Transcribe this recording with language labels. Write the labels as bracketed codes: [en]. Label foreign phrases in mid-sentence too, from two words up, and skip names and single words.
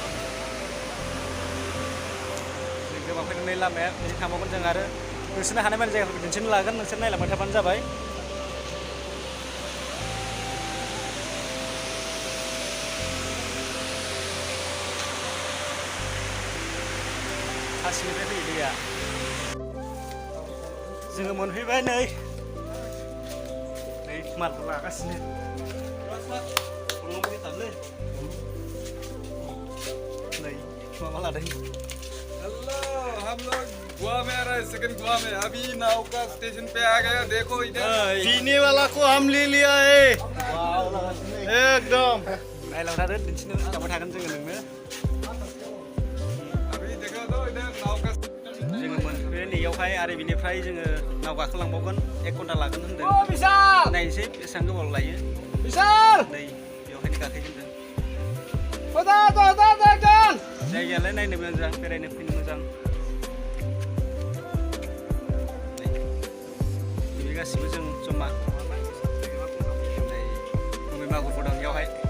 [brx] जों गोबां फैनानै लामाया बिदि थांबावगोन जों आरो नोंसोरनो हानाय माने जायगाफोरखौ दिन्थिनो लागोन नोंसोर नायलांबाय थाबानो जाबाय हासिनिफ्राय फैयो दैया जोङो मोनफैबाय नै मालखौ लागासिनो नै माबा लादों [hi] हेलो हम लोग गोवा में आ रहे हैं सेकंड गोवा में अभी नाव का स्टेशन पे आ गया देखो इधर पीने वाला को हम ले लिया है एकदम [brx] नायलांबाय थादो दिन्थिनो लांबाय थागोन जोङो नोंनो [hi] अभी देखो तो इधर नाव का [brx] जोङो मोनफैबाय नैयावहाय आरो बिनिफ्राय जोङो नाव गाखोलांबावगोन 1 घन्टा लागोन होनदों नायनोसै बेसेबां गोबाव लायो नै बेवहायनो गाखोगोन जों जायगायालाय नायनो मोजां बेरायनो फैनो मोजां बे गासिबो जों जमा बबे मागुरबो दं बेयावहाय